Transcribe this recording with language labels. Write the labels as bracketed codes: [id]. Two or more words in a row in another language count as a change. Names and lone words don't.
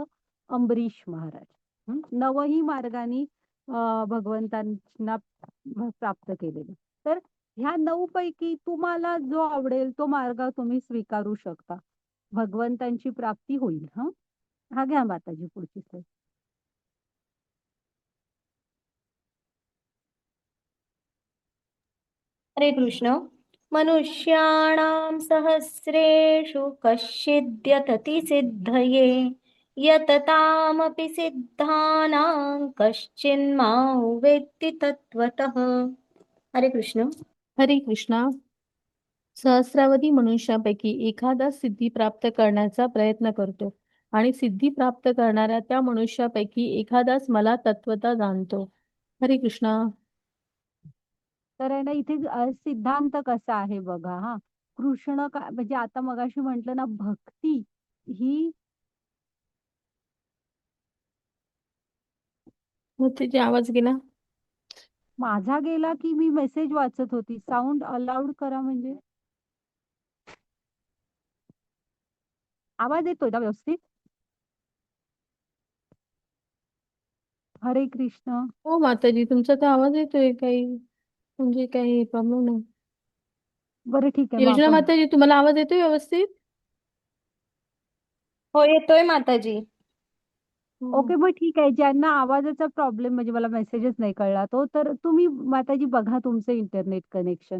[mr] अंबरीश महाराज. 9ही मार्गांनी भगवंतांना प्राप्त केलेलं. तर ह्या 9 पैकी तुम्हाला जो आवडेल तो मार्ग तुम्ही स्वीकारू शकता. भगवंतांची प्राप्ती होईल. हा घ्या माताजी पुढची स्लाईड. हरे कृष्ण. [sa] मनुष्याणां सहस्रेषु कश्चिद्यतति सिद्धये यततामपि सिद्धानां कश्चिन्मां वेत्ति तत्त्वतः. [mr] हरे कृष्ण. हरे कृष्णा. सहस्रावधी मनुष्यापैकी एखादा सिद्धी प्राप्त करण्याचा प्रयत्न करतो आणि सिद्धी प्राप्त करणाऱ्या त्या मनुष्यापैकी एखादाच मला तत्वता जाणतो. हरे कृष्णा. तर आहे ना, इथे सिद्धांत कसा आहे बघा. कृष्ण म्हणजे आता मगाशी म्हटलं ना, भक्ती ही मग त्याची आवाज गेला. माझा गेला की मी मेसेज वाचत होती. [en] sound allowed [mr] करा म्हणजे आवाज येतोय ना व्यवस्थित? हरे कृष्ण. हो माताजी, तुमचा तर आवाज येतोय, काही म्हणजे काही प्रॉब्लेम नाही. बरं ठीक आहे, मग योजना आपण माताजी, तुम्हाला आवाज येतोय व्यवस्थित? हो, येतोय माताजी. ओके, मग ठीक आहे. ज्यांना आवाजाचा प्रॉब्लेम म्हणजे मला मेसेजच नाही कळला तो, तर तुम्ही माताजी बघा तुमचं [en] internet connection.